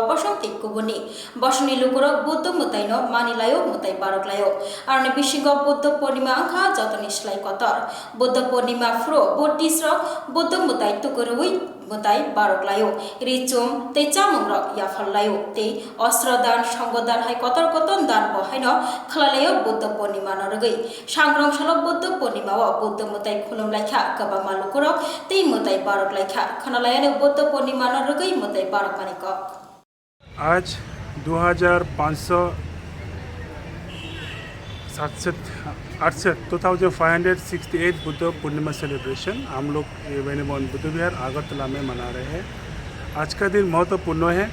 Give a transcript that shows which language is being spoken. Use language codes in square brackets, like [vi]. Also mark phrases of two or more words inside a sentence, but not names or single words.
[trp] Basham Te Kubuni Bashani Lukurok Buddha Mutaino Manilayo Mutai Baraklayo Arne Bishingo Buddha Purnima Angha Jotanislai Kotor Buddha Purnima Fro Tisrok Buddha Mutai Tukurui Mutai Baroklayo Richum Te Chamungrok Yafalayo Te Ostrodan Shangodan Hai Kotor Koton Dan Bohaino Klalayo Buddha Purnima Norgui Shangrong Shalo Buddha Purnima Buddha Mutai Kulum Laika Kabama Lukurok Te Mutai Baroklaika Kanalayano Buddha Purnima Norgui Mutai Barokmaniko [hi] आज 2568 बुद्ध पूर्णिमा सेलिब्रेशन हम लोग वेनिबॉन बुद्ध विहार अगरतला में मना रहे हैं। आज का दिन महत्वपूर्ण है।